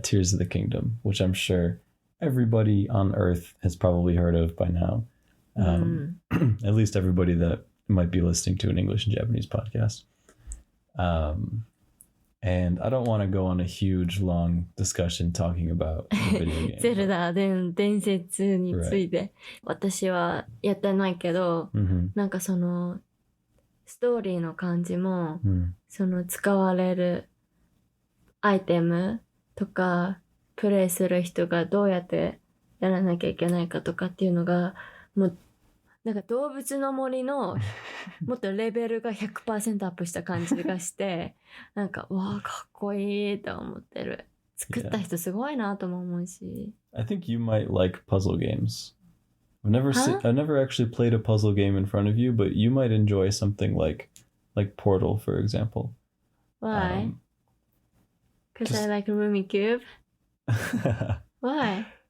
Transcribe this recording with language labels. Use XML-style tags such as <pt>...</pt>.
<en>Tears of the Kingdom, which I'm sure everybody on Earth has probably heard of by now. At least everybody that might be listening to an English and Japanese podcast. And I don't want to go on a huge, long discussion talking about the video game.</en> <ja>ゼルダ伝説について、私はやってないけど、なんかそのストーリーの感じも、その使われるアイテムとかプレイする人がどうやってやらなきゃいけないかとかっていうのがもうなんか動物の森のもっとレベルが 100% アップした感じがしてなんかわあかっこいいと思ってる。作った人すごいなとも思うし。</ja> <en>I think you might like puzzle games. I've never actually played a puzzle game in front of you, but you might enjoy something like Portal, for example. Why? Because I like Rumi Cube. Why?</en>